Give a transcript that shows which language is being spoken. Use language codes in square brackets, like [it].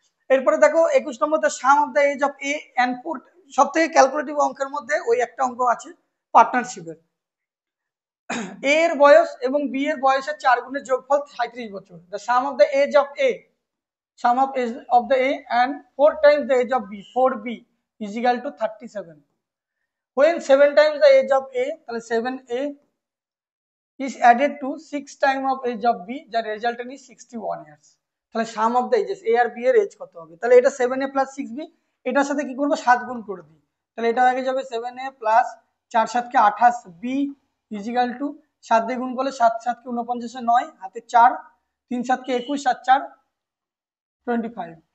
[bn] এরপরে দেখো 21 নম্বরতে [en] Sum of the age of A and four. [bn] সব থেকে ক্যালকুলেটিভ অঙ্কের মধ্যে ওই একটা অঙ্ক আছে পার্টনারশিপের। এ এর বয়স এবং বি এর বয়সের 4 গুণের যোগফল 37 বছর। [en] The sum of the age of A, sum of age of the A and 4 times the age of B, 4b is equal to 37। when 7 times the age of a, [bn] তাহলে [en] 7a is added to 6 times of age of b, the resultant is 61 years. [bn] তাহলে [en] sum of the ages [bn] a আর b এর age কত হবে? তাহলে এটা 7a plus 6b, এটার সাথে কি করব 7 গুণ করে দিই। তাহলে এটা হয়ে যাবে 7a plus 4 7 কে 28 b ইজিক্যাল টু 7 দিয়ে গুণ করলে 7 7 কে 49 এ 9 হাতে 4 3 7 কে 21 7 4 25।